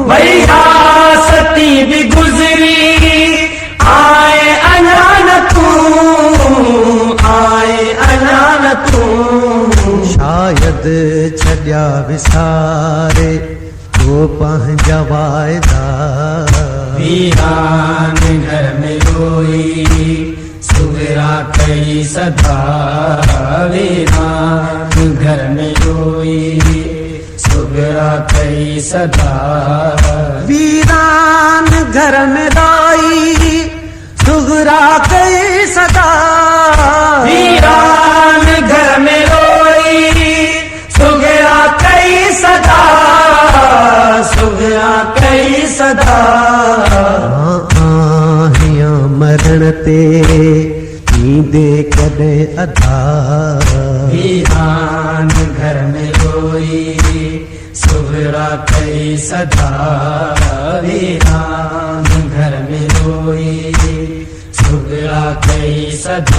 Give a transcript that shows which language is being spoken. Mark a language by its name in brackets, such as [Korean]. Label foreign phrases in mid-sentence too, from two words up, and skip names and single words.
[Sindhi] भई आसती भी गुज़री आए अञान तूं। आए अञान तूं। शायदि छॾिया विसारे तो पंहिंजा वाइदा। [Urdu] ویران گھر میں روئی سبیرا کئی صدا. ویران گھر میں روئی سبیرا کئی صدا. ویران گھر میں روئی صغریٰ کئی صدا. ویران گھر میں روئی سبیرا کئی صدا. سبیرا کئی صدا. [Sindhi] आहियां मरण ते नींदे कदे अदा। [Urdu] ویران گھر میں روئی سبیرا کئی صدا. ویران گھر میں روئی سبیرا کئی صدا.